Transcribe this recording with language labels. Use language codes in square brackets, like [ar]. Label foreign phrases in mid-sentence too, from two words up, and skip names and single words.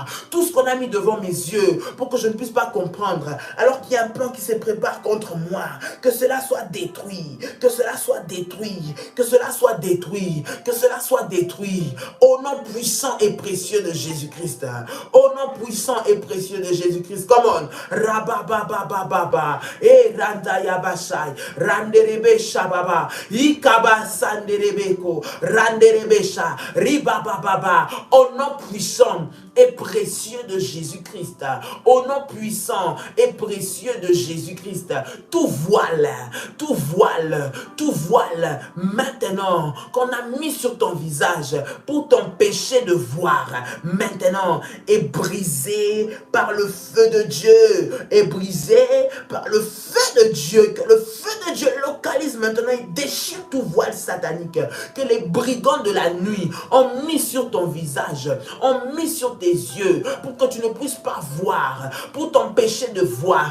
[fr] Tout ce qu'on a mis devant mes yeux pour que je ne puisse pas comprendre, alors qu'il y a un plan qui se prépare contre moi, que cela soit détruit. Que cela soit détruit, que cela soit détruit, que cela soit détruit. Au nom puissant et précieux de Jésus-Christ. Au nom puissant et précieux de Jésus-Christ. [en] Come on. Rabababababa. Et randayabashai. Randerebe shababa. Ikaba sanderebeko. Randerebe sha. Ribabababa. [fr] Au nom puissant et précieux de Jésus-Christ. Au nom puissant et précieux de Jésus-Christ. Tout voile, maintenant qu'on a mis sur ton visage pour t'empêcher de voir, maintenant est brisé par le feu de Dieu, est brisé par le feu de Dieu, que le feu de Dieu localise maintenant et déchire tout voile satanique que les brigands de la nuit ont mis sur ton visage, ont mis sur tes yeux pour que tu ne puisses pas voir, pour t'empêcher de voir.